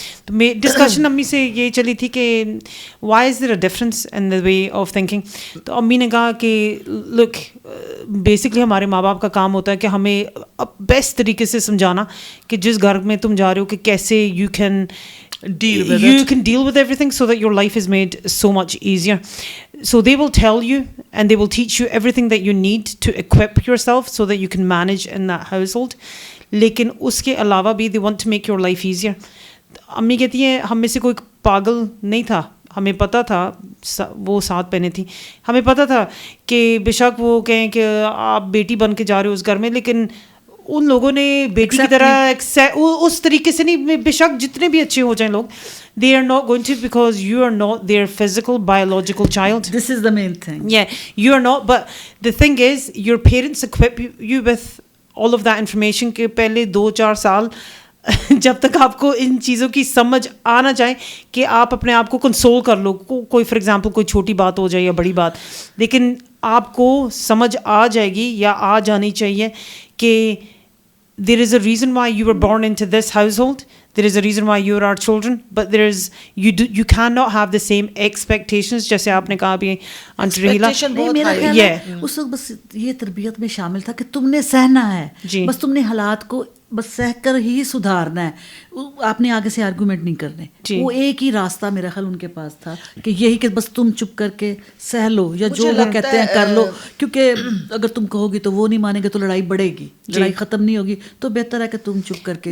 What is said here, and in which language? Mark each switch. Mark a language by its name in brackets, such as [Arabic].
[Urdu] تو ڈسکشن امی سے یہ چلی تھی کہ [English] Why is there a difference in the way of thinking. [Urdu] تو امی نے کہا کہ لک بیسکلی ہمارے ماں باپ کا کام ہوتا ہے کہ ہمیں بیسٹ طریقے سے سمجھانا کہ جس گھر میں تم جا رہے ہو کہ کیسے [English] you can deal with everything so that your life is made so much easier. So they will tell you and they will teach you everything that you need to equip yourself so that you can manage in that household. [Urdu] لیکن اس کے علاوہ بھی [English] they want to make your life easier. [Urdu] امی کہتی ہیں ہم میں سے کوئی پاگل نہیں تھا, ہمیں پتہ تھا, وہ 7 بہنیں تھیں, ہمیں پتہ تھا کہ بے شک وہ کہیں کہ آپ بیٹی بن کے جا رہے ہو اس گھر میں, لیکن ان لوگوں نے بیٹی کی طرح اس طریقے سے نہیں, بے شک جتنے بھی اچھے ہو جائیں لوگ, [English] they are not going to, because you are not their physical biological child. This is the main thing. Yeah, you are not, but the thing is your parents equip you with all of that information [Urdu] کہ پہلے 2-4 سال جب تک آپ کو ان چیزوں کی سمجھ آنا چاہے کہ آپ اپنے آپ کو کنسول کر لو, کوئی فار ایگزامپل کوئی چھوٹی بات ہو جائے یا بڑی بات, لیکن آپ کو سمجھ آ جائے گی یا آ جانی چاہیے کہ [English] there is a reason why you were born into this household, there is a reason why you are our children, but there is you cannot have the same expectations. [Urdu] جیسے آپ نے کہا بھی آنٹی رحیلہ, میرا خیال ہے اس وقت بس یہ تربیت میں شامل تھا کہ تم نے سہنا ہے, بس تم نے حالات کو بس سہ کر ہی سدھارنا ہے, آپ نے آگے سے آرگومنٹ نہیں کرنے. وہ ایک ہی راستہ میرا خیال ان کے پاس تھا کہ یہی کہ بس تم چپ کر کے سہ لو یا جو وہ کہتے ہیں کر لو, کیونکہ اگر تم کہو گی تو وہ نہیں مانیں گے تو لڑائی بڑھے گی, لڑائی ختم نہیں ہوگی, تو بہتر ہے کہ تم چپ کر کے.